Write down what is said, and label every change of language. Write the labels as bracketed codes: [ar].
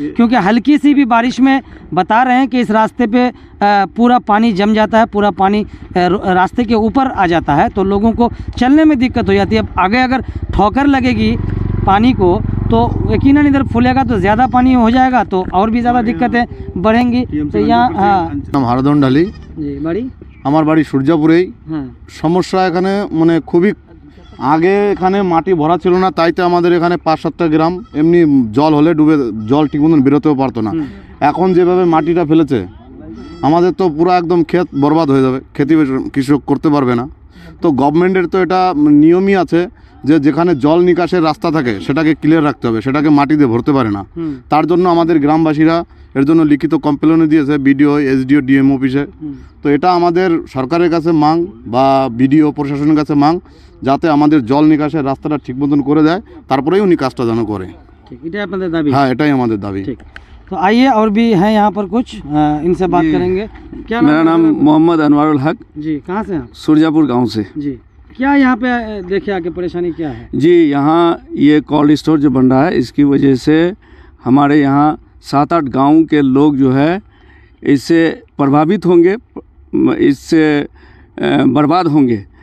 [hi] क्योंकि हल्की सी भी बारिश में बता रहे हैं कि इस रास्ते पे पूरा पानी जम जाता है, पूरा पानी रास्ते के ऊपर आ जाता है, तो लोगों को चलने में दिक्कत हो जाती है। अब आगे अगर ठोकर लगेगी पानी को तो यकीनन इधर फूलेगा तो ज़्यादा पानी हो जाएगा, तो और भी ज़्यादा दिक्कतें बढ़ेंगी। तो यहाँ नाम हाराधन ढाली जी, बाड़ी [bn] আমার বাড়ি সূর্যাপুরেই। সমস্যা এখানে মানে খুবই আগে এখানে মাটি ভরা ছিল না, তাইতে আমাদের এখানে 5-7টা গ্রাম এমনি জল হলে ডুবে জল ঠিক মতন বেরোতেও পারতো না। এখন যেভাবে মাটিটা ফেলেছে আমাদের তো পুরো একদম ক্ষেত বরবাদ হয়ে যাবে, খেতি কৃষক করতে পারবে না। তো গভর্নমেন্টের তো এটা নিয়মই আছে যে যেখানে জল নিকাশের রাস্তা থাকে সেটাকে ক্লিয়ার রাখতে হবে, সেটাকে মাটি দিয়ে ভরতে পারে না। তার জন্য আমাদের গ্রামবাসীরা এর জন্য লিখিত কমপ্লেনও দিয়েছে বিডিও, এসডিও, ডিএম অফিসে। তো এটা আমাদের সরকারের কাছে মাং বা বিডিও প্রশাসনের কাছে মাং, যাতে আমাদের জল নিকাশের রাস্তাটা ঠিক মতন করে দেয়, তারপরেই উনি কাজটা যেন করে। ठीक, এটা আপনাদের দাবি? হ্যাঁ, এটাই আমাদের দাবি। [hi] ठीक, तो आइए और भी हैं यहाँ पर कुछ, इनसे बात करेंगे। क्या मेरा नाम मोहम्मद अनवारुल हक, जी, कहाँ से हैं आप? सुरजापुर गांव से। जी, क्या यहाँ पे देखे आके परेशानी क्या है? जी, यहाँ ये कोल्ड स्टोर जो बन रहा है इसकी वजह से हमारे यहाँ 7-8 गांव के लोग जो है इससे प्रभावित होंगे, इससे बर्बाद होंगे।